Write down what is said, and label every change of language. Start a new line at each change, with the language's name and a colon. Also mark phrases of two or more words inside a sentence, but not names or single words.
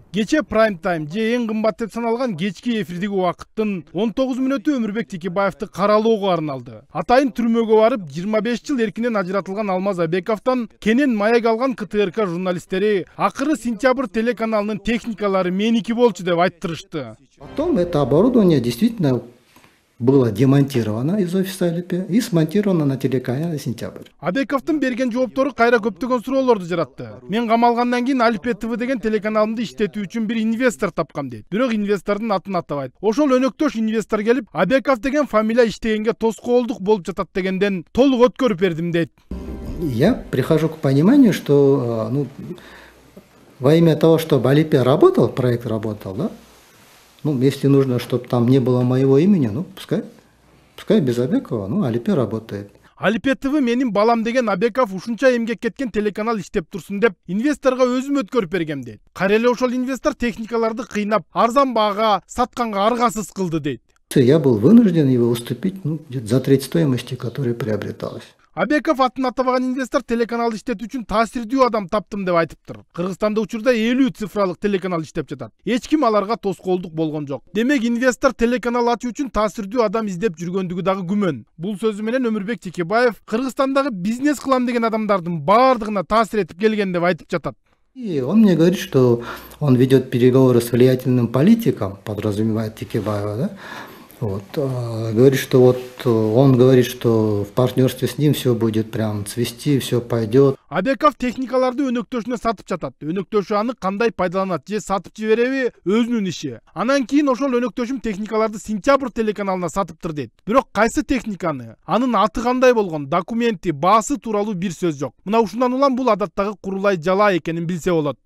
Kyrgyz: Кече
English: prime time
Kyrgyz: же эң кымбат деп саналган кечки эфирдеги убакыттын 19 мүнөтү Өмүрбек Текебаевди каралоого арналды. Атайын түрмөгө барып 25 жыл эркинен ажыратылган Алмаз Абековдон кенен маек алган КТРК журналисттери акыры Сентябрь телеканалынын техникалары меники болчу деп айттырышты.
Russian: Потом это оборудование действительно было демонтировано из офиса АЛИП и смонтировано на телеканале «Сентябрь».
Kyrgyz: Абековдун берген жооптору кайра көптөгөн суроолорду жаратты. Мен камалгандан кийин АЛИП ТВ деген телеканалымды иштетүү үчүн бир инвестор тапкам дейт. Бирок инвестордун атын атабайт. Ошол өнөктөш инвестор келип, Абеков деген фамилия иштегенге тоскоолдук болуп жатат дегенден толук өткөрүп бердим дейт.
Russian: Я прихожу к пониманию, что во имя того, чтобы АЛИП работал, проект работал, да? Если нужно, чтобы там не было моего имени, пускай без Абекова, АЛИП работает.
Kyrgyz: АЛИП ТВ менин балам деген Абеков ушунча эмгек кеткен телеканал иштеп турсун деп инвесторго өзүм өткөрүп бергем дейт. Кайра эле ошол инвестор техникаларды кыйнап, арзан баага сатканга аргасыз кылды дейт.
Russian: Я был вынужден его уступить за треть стоимости, которая приобреталась.
Kyrgyz: Абеков атын атабаган инвестор телеканал иштетүү үчүн таасирдүү адам таптым деп айтыптыр. Кыргызстанда учурда 50 цифралык телеканал иштеп жатат. Эч ким аларга тоскоолдук болгон жок. Демек инвестор телеканал ачуу үчүн таасирдүү адам издеп жүргөндүгү дагы күмөн. Бул сөзү менен Өмүрбек Текебаев Кыргызстандагы бизнес кылам деген адамдардын баардыгына таасир этип келген деп айтып жатат.
Russian: И он мне говорит, что он ведет переговоры с влиятельным политиком, подразумевает Текебаева, да? Вот. Говорит, что вот он говорит, что в партнерстве с ним все будет прям цвести, все пойдет.
Kyrgyz: Абеков техникаларды өнөктөшүнө сатып жатат. Өнөктөшү аны кандай пайдаланат же сатып жибереби өзүнүн иши. Анан кийин ошол өнөктөшүм техникаларды Сентябрь телеканалына сатыптыр дейт. Бирок кайсы техниканы, анын аты кандай болгон, документи, баасы тууралуу бир сөз жок. Мына ушундан улам бул адаттагы курулай жала экенин билсе болот.